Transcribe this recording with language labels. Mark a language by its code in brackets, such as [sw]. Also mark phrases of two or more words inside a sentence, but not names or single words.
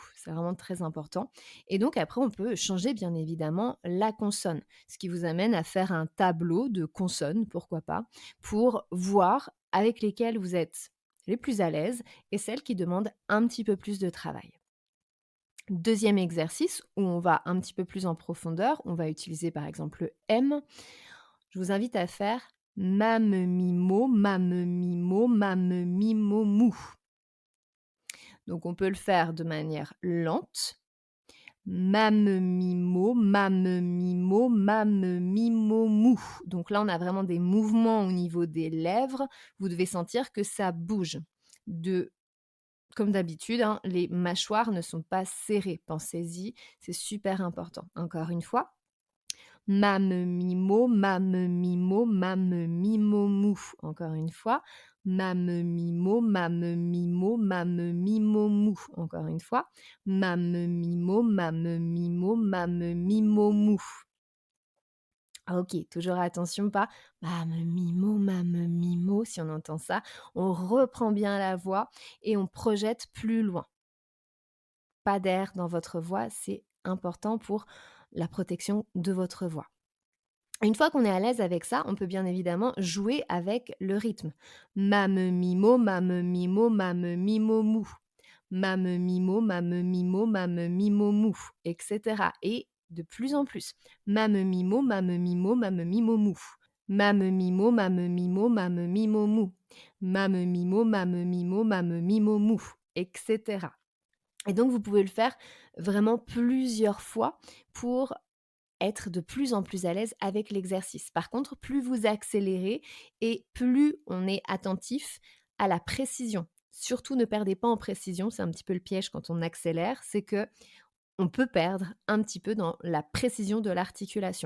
[fr] C'est vraiment très important. Et donc après, on peut changer bien évidemment la consonne, ce qui vous amène à faire un tableau de consonnes, pourquoi pas, pour voir avec lesquelles vous êtes les plus à l'aise et celles qui demandent un petit peu plus de travail. Deuxième exercice où on va un petit peu plus en profondeur, on va utiliser par exemple le M. Je vous invite à faire mame mimo, mame mimo, mame mimo mou. Donc on peut le faire de manière lente. Mame mimo, mame mimo, mame mimo mou. Donc là, on a vraiment des mouvements au niveau des lèvres. Vous devez sentir que ça bouge. Comme d'habitude, hein, les mâchoires ne sont pas serrées. Pensez-y, c'est super important. Encore une fois. Mame mimo, mame mimo, mame mimo mou. Encore une fois. Mame mimo, mame mimo, mame mimo mou. Encore une fois. Mame mimo, mame mimo, mame mimo mou. Ok, toujours attention, pas mame mimo. Si on entend ça, on reprend bien la voix et on projette plus loin. Pas d'air dans votre voix, c'est important pour la protection de votre voix. Une fois qu'on est à l'aise avec ça, on peut bien évidemment jouer avec le rythme. Mame mimo, mame mimo, mame mimo mou. Mame mimo, mame mimo, mame mimo mou, etc. Et de plus en plus. Mame mimo, mame mimo, mame mimo mou. Mame mimo, mame mimo, mame mimo mou. Mame mimo, mame mimo, mame mimo mou, etc. Et donc vous pouvez le faire vraiment plusieurs fois pour être de plus en plus à l'aise avec l'exercice. Par contre, plus vous accélérez et plus on est attentif à la précision. Surtout ne perdez pas en précision, c'est un petit peu le piège quand on accélère, c'est que on peut perdre un petit peu dans la précision de l'articulation.